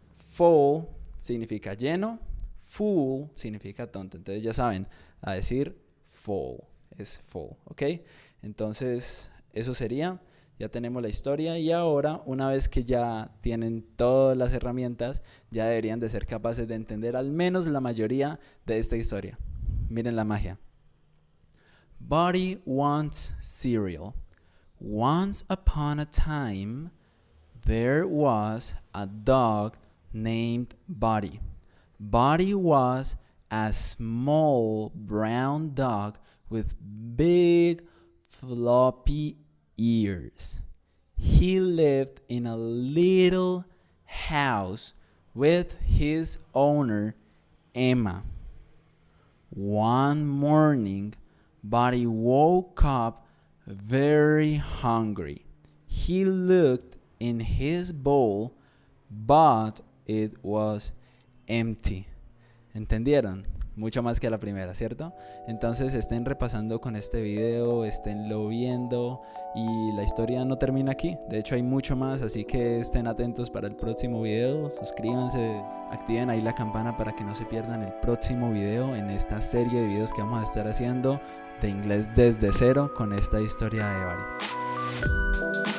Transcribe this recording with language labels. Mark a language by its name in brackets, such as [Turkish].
[Spanish] Full significa lleno, fool significa tonto, entonces ya saben, a decir full, es full, ¿ok? Entonces, eso sería. Ya tenemos la historia y ahora, una vez que ya tienen todas las herramientas, ya deberían de ser capaces de entender al menos la mayoría de esta historia. Miren la magia. [English] Buddy wants cereal. Once upon a time, there was a dog named Buddy. Buddy was a small brown dog with big floppy ears. He lived in a little house with his owner, Emma. One morning, Buddy woke up very hungry. He looked in his bowl, but it was empty. [Spanish] ¿Entendieron? Mucho más que la primera, ¿cierto? Entonces estén repasando con este video, esténlo viendo y la historia no termina aquí. De hecho hay mucho más, así que estén atentos para el próximo video. Suscríbanse, activen ahí la campana para que no se pierdan el próximo video en esta serie de videos que vamos a estar haciendo de inglés desde cero con esta historia de Buddy.